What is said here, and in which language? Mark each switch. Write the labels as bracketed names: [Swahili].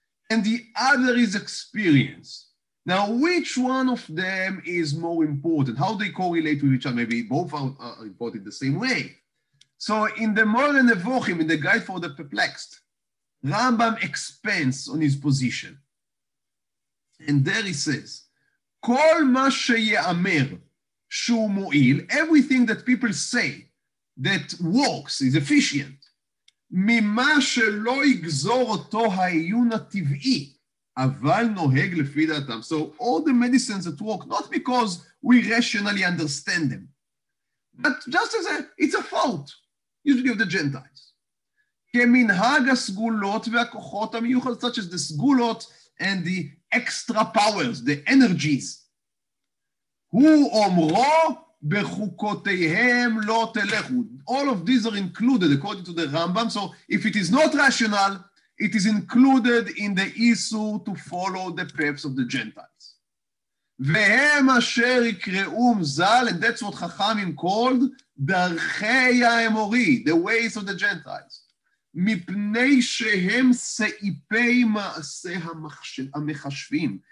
[English] And the other is experience. Now, which one of them is more important? How they correlate with each other? Maybe both are important the same way. So in the Moreh Nevochim, in the Guide for the Perplexed, Rambam expands on his position. And there he says, [Hebrew] כל מה שיאמר שהוא מועיל, [English] everything that people say that works, is efficient, [Hebrew] ממה שלא יגזור אותו העיון הטבעי, אבל נוהג לפי דעתם. [English] So all the medicines that work, not because we rationally understand them, but just as it's a fault, usually of the Gentiles. [Hebrew] כמנהג הסגולות והכוחות המיוחד, [English] such as the סגולות and the extra powers, the energies. [Hebrew] הוא אומרו בחוקותיהם לא תלכו. [English] All of these are included according to the Rambam. So if it is not rational, it is included in the issue to follow the paths of the Gentiles. [Hebrew] והם אשר יקראום ז"ל, [English] and that's what חכמים called [Hebrew] דרכי האמורי, [English] the ways of the Gentiles. [Hebrew] מפני שהם סעיפי מעשה המחשבים.